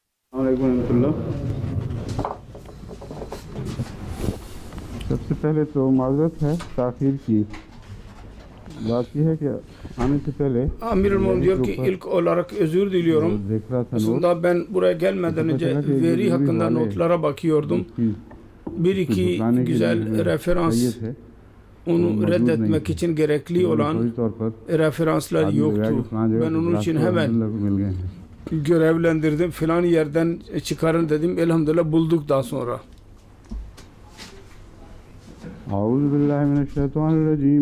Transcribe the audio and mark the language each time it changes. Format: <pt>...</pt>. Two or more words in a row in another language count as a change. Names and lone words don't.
<ur>وعلیکم. سب سے پہلے تو معذرت ہے تاخیر کی. بات یہ ہے کہ آنے سے پہلے</ur> <tr>Amir Elmam diyor ki ilk olarak özür diliyorum.</tr> <ur>دیکھ رہا تھا نوٹ.</ur> <tr>Aslında ben buraya gelmeden önce veri hakkında notlara bakıyordum. Bir iki güzel referans onu reddetmek için gerekli olan referanslar yoktu. Ben onun için hemen görevlendirdim. Filan yerden çıkarın dedim. Elhamdülillah bulduk daha sonra. Euzubillahimineşşeytanirracim.</tr>